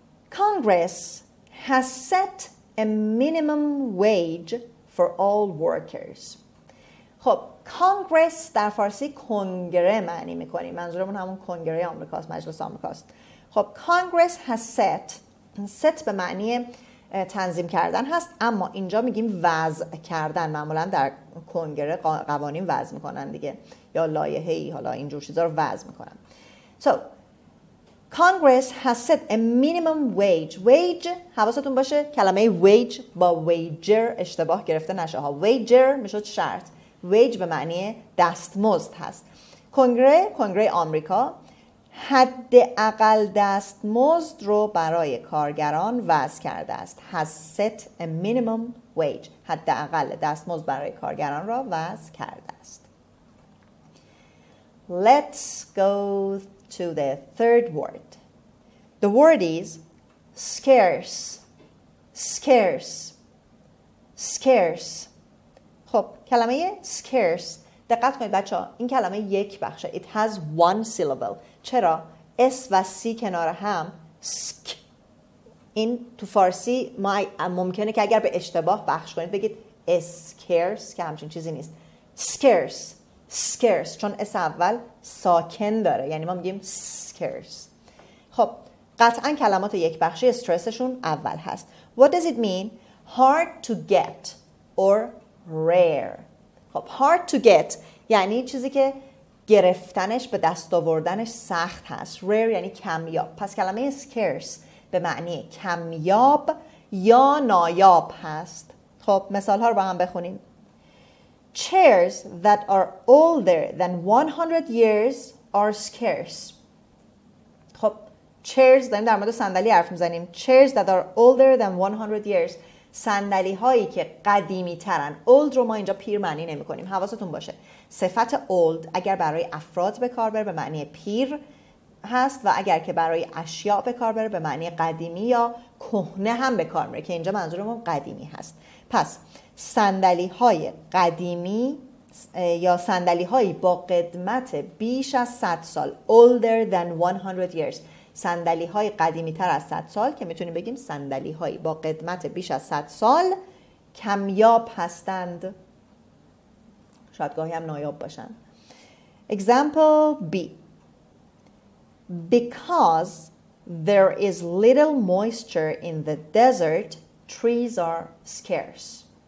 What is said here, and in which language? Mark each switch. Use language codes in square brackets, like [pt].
[en] Congress has set a minimum wage for all workers. [fa] خب کانگرس در فارسی کنگره معنی میکنیم، منظورمون همون کنگره آمریکاست، مجلس آمریکاست. خب کانگرس [en] has set [fa] به معنی تنظیم کردن هست، اما اینجا میگیم وضع کردن. معمولا در کنگره قوانین وضع میکنن دیگه، یا لایحه‌ای، حالا اینجور چیزا رو وضع میکنن. [en] So Congress has set a minimum wage. [fa] Wage حواستون باشه کلمه wage با wager اشتباه گرفته نشه ها. wager میشد شرط، wage به معنی دستمزد هست. کنگره آمریکا حداقل دستمزد رو برای کارگران وضع کرده است. [en] has set a minimum wage. [fa] حداقل دستمزد برای کارگران را وضع کرده است. [en] Let's go to the third word. The word is scarce. Scarce. Scarce. [fa] خب کلمه scarce دقت کنید بچه ها، این کلمه یک بخشه. [en] It has one syllable. [fa] چرا؟ اس و سی کنار هم سک. این تو فارسی ما ممکنه که اگر به اشتباه بخش کنید بگید scarce که همچین چیزی نیست. [en] scarce. [fa] scarce چون اس اول ساکن داره، یعنی ما میگیم scarce. خب قطعا کلمات یک بخشی استرسشون اول هست. [en] What does it mean? Hard to get or rare. [fa] خب [en] hard to get [fa] یعنی چیزی که گرفتنش به دست آوردنش سخت هست. rare یعنی کمیاب. پس کلمه scarce به معنی کمیاب یا نایاب هست. خب مثال ها رو با هم بخونیم. [en] Chairs that are older than 100 years are scarce. [fa] خب chairs داریم در مورد صندلی حرف میزنیم. [en] Chairs that are older than 100 years. [fa] صندلی هایی که قدیمی ترن. old رو ما اینجا پیر معنی نمی کنیم. حواستون باشه صفت old اگر برای افراد به کار بره به معنی پیر هست و اگر که برای اشیاء به کار بره به معنی قدیمی یا کهنه هم به کار میره که اینجا منظورمون قدیمی هست. پس صندلی های قدیمی یا صندلی هایی با قدمت بیش از 100 سال [en] older than 100 years، [fa] صندلی های قدیمی تر از 100 سال که میتونیم بگیم صندلی هایی با قدمت بیش از 100 سال کمیاب هستند، شاید گاهی هم نایاب باشن. [en] Example B. Because there is little moisture in the desert, trees are scarce.